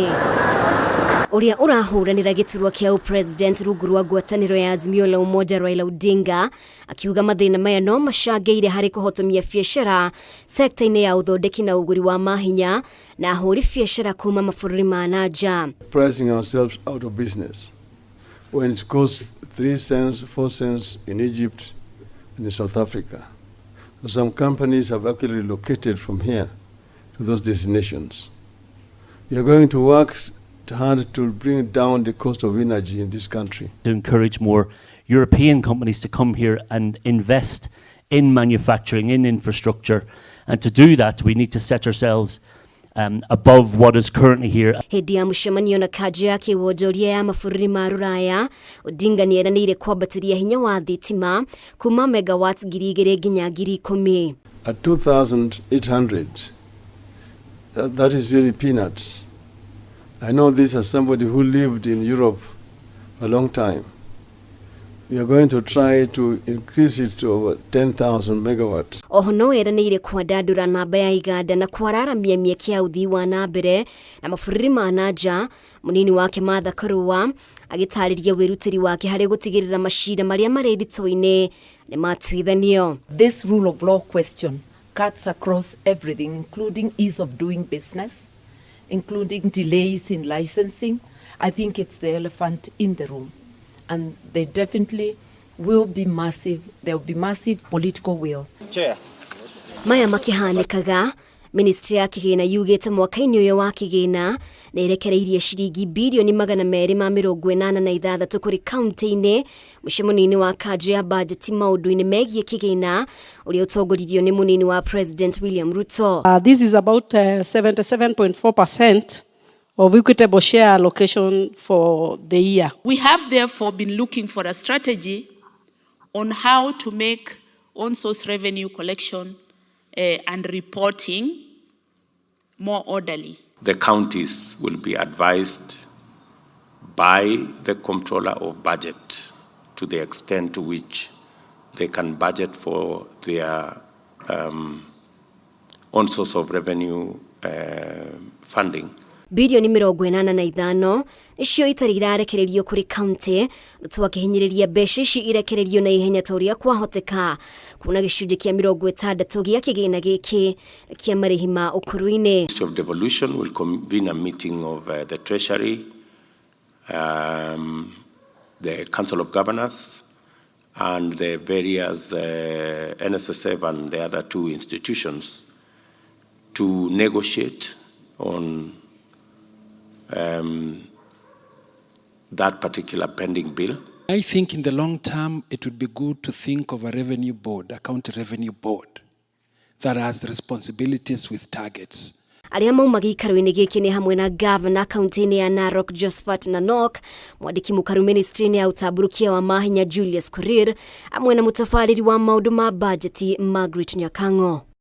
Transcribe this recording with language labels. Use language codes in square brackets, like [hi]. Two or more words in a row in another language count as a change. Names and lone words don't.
[ki] Uria ũrahũranĩra giturwa kia upresient rungu rwa ngwataniro ya Azimio la Umoja Raila Odinga akiuga mathĩna maya no macangĩire harĩ kũhotomia biacara sekta-inĩ ya uthondeki na ũgũri wa maahinya na ahũri biacara kuuma mabũrũri ma nanja. [en] Pricing ourselves out of business when it costs 3 cents, 4 cents in Egypt and in South Africa. So some companies have actually relocated from here to those destinations. We are going to work hard to bring down the cost of energy in this country. To encourage more European companies to come here and invest in manufacturing, in infrastructure, and to do that we need to set ourselves above what is currently here. [ki] Hĩndĩ ya mũcemanio na kanju ya kiwonjoria ya mabũrũri ma Ruraya, Odinga nĩeranĩire kwambatĩria hinya wa thitima kuma megawatts 2,000 nginya 10,000. [en] At 2,800, that is really peanuts. I know this as somebody who lived in Europe for a long time. We are going to try to increase it to over 10,000 megawatts. [ki] Oho no eranĩire kwandandũra namba ya iganda na kwararamia mĩeke ya ũthii wa na mbere na mabũrũri ma nanja. Munini wake Martha Karua agĩtarĩria wĩrutĩri wake harĩ gũtigĩrĩra macira marĩa marĩ thitoo-inĩ nĩ matuithanio. [en] This rule of law question cuts across everything, including ease of doing business, including delays in licensing. I think it's the elephant in the room. And they definitely will be massive, there will be massive political will. Chair. [ki] Maya makihanĩkaga, Ministry ya kĩgĩna yugĩte mwaka-inĩ ũyũ wa kĩgĩna na ĩrekereirie ciringi bilioni 286 kũrĩ kaunti-inĩ mũcemanio-inĩ wa kanju ya budget maũndũ-inĩ megiĩ kĩgĩna ũrĩa ũtongoririo nĩ munini wa President William Ruto. [en] This is about 77.4% of equitable share allocation for the year. We have therefore been looking for a strategy on how to make on-source revenue collection and reporting more orderly. The counties will be advised by the Comptroller of Budget to the extent to which they can budget for their on-source of revenue funding. [ki] Bilioni 85 icio itarĩ irarekererio kũrĩ kaunti Ruto akĩhinyĩrĩria mbeca ici irekererio na ihenya ta ũrĩa kwahoteka kuna gĩcunjĩ kĩa 60 gĩa kĩgĩna gĩkĩ kĩa marĩhi ma ũkũrũ-inĩ. [en] Ministry of Devolution will convene a meeting of the Treasury, the Council of Governors, and the various NSSF and the other two institutions to negotiate on that particular pending bill. I think in the long term, it would be good to think of a revenue board, a county revenue board, that has responsibilities with targets. [ki] Arĩa mauma giikaro-inĩ gĩkĩ nĩ hamwe na governor kaunti-inĩ ya Narok Josephat Nanok, mwandĩki mũkaru ministry-inĩ ya ũtambũrũkia wa maahinya Julius Korir, amwe na mũtabarĩri wa maũndũ ma budget Margaret Nyakango.